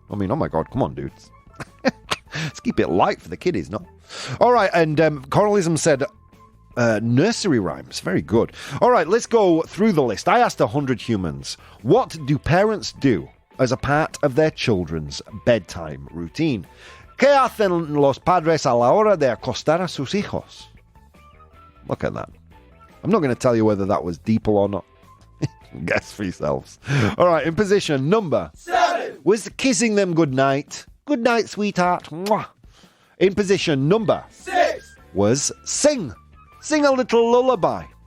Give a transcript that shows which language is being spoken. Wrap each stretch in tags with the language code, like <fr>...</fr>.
<en>I mean, oh my God, come on, dudes. Let's keep it light for the kiddies, no? All right, and Coralism said nursery rhymes. Very good. All right, let's go through the list. I asked 100 humans, what do parents do as a part of their children's bedtime routine?</en> <es>¿Qué hacen los padres a la hora de acostar a sus hijos?</es> <en>Look at that. I'm not going to tell you whether that was deeper or not. Guess for yourselves. All right, in position number 7 was kissing them goodnight. Good night, sweetheart. Mwah. In position number 6 was sing. Sing a little lullaby.</en>